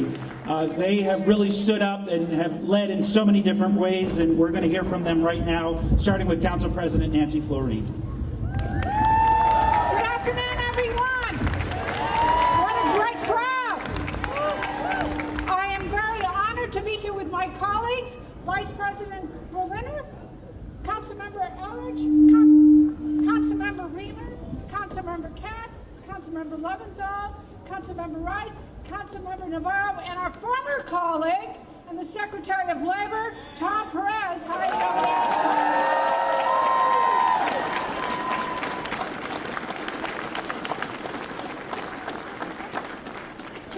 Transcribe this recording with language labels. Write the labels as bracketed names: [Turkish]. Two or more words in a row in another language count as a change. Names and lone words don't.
[English] They have really stood up and have led in so many different ways, and we're going to hear from them right now, starting with Council President Nancy Florine. Good afternoon, everyone. What a great crowd. I am very honored to be here with my colleagues, Vice President Berliner, Councilmember Elrich, Councilmember Reamer, Councilmember Katz, Councilmember Leventhal, Councilmember Rice, Councilmember Navarro, and our former colleague and the Secretary of Labor, Tom Perez. How are you?